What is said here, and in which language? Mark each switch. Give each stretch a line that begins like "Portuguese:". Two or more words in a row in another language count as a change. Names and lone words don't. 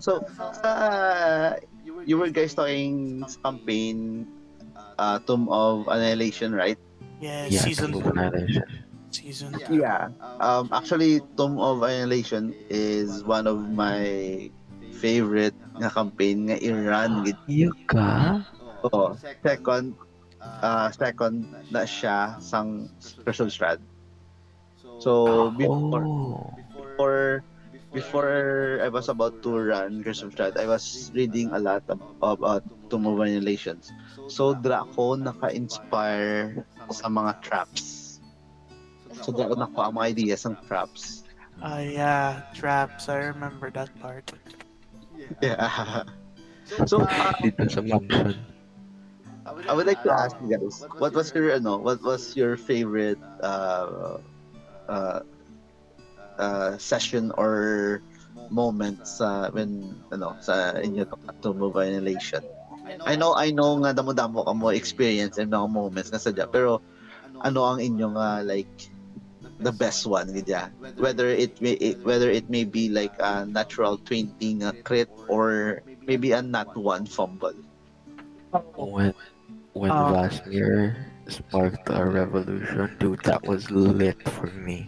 English: So, you were guys talking sa campaign, Tomb of Annihilation, right? Yeah, Yeah, season Tomb of 2. Annihilation. Season 2. Yeah. Actually, Tomb of Annihilation is one of my favorite nga campaign nga i-run with. Yuka?
Hiligaynon: Oh, second na siya sang Crystal Strad.
English: So Oh. before I was about to run Crystal Strad, I was reading a lot about Tomb of Annihilations.
Hiligaynon: So Draco naka-inspire sa mga traps. So Draco nakuha ang mga ideas ng traps.
English: Yeah, traps. I remember that part. Yeah. So
Filipino: Dito sa mansion.
English: I would like to ask you guys, what was your favorite uh, session or moments when
Hiligaynon: sa inyo
English: to move annihilation. I know
Hiligaynon: nga damo-damo ka mo
English: experience and mga moments
Hiligaynon: nga sadya pero ano ang inyong
English: like the best one gidya whether it may be like a natural 20 nga crit or maybe a nat one fumble. When when Uh, Vasmir sparked a revolution, dude, that was lit for me.